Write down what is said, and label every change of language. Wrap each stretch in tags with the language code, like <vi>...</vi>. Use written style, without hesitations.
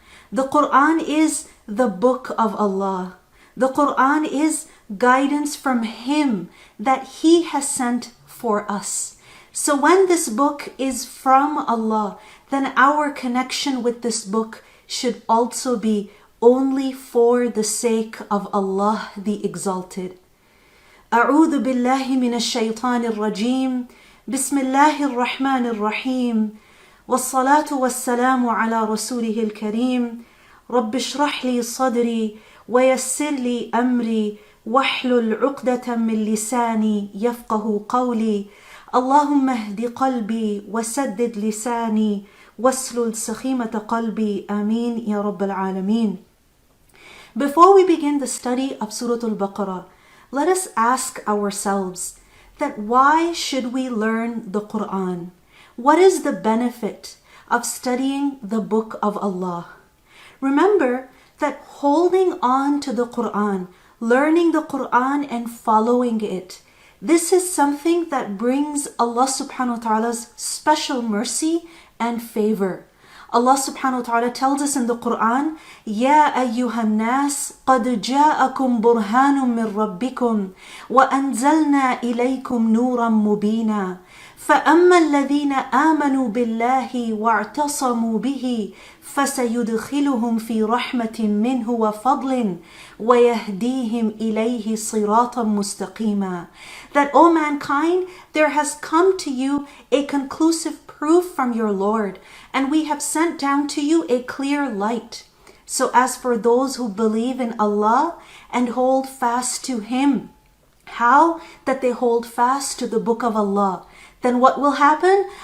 <en>The Quran is the book of Allah. The Quran is guidance from Him that He has sent for us. So when this book is from Allah, then our connection with this book should also be only for the sake of Allah the Exalted.</en> <ar>أعوذ بالله من الشيطان الرجيم بسم الله الرحمن الرحيم والصلاة والسلام على رسوله الكريم رب اشرح لي صدري ويسر لي أمري واحلل عقدة من لساني يفقه قولي اللهم اهد قلبي وسدد لساني واسلل سخيمة قلبي آمين يا رب العالمين.</ar> <en>Before we begin the study of Surah Al-Baqarah, let us ask ourselves that why should we learn the Quran? What is the benefit of studying the book of Allah? Remember that holding on to the Quran, learning the Quran and following it, this is something that brings Allah subhanahu wa ta'ala's special mercy and favor. Allah subhanahu wa ta'ala tells us in the Quran,</en> <ar>يَا أَيُّهَا النَّاسِ قَدْ جَاءَكُمْ بُرْهَانٌ مِّن رَبِّكُمْ وَأَنزَلْنَا إِلَيْكُمْ نُورًا مُبِينًا فَأَمَّا الَّذِينَ آمَنُوا بِاللَّهِ وَاعْتَصَمُوا بِهِ فَسَيُدْخِلُهُمْ فِي رَحْمَةٍ مِّنْهُ وَفَضْلٍ وَيَهْدِيهِمْ إِلَيْهِ صِرَاطًا مُسْتَقِيمًا.</ar> <en>That, O mankind, there has come to you a conclusive proof from your Lord, and we have sent down to you a clear light. So as for those who believe in Allah and hold fast to Him, how? That they hold fast to the book of Allah. Then what will happen?</en>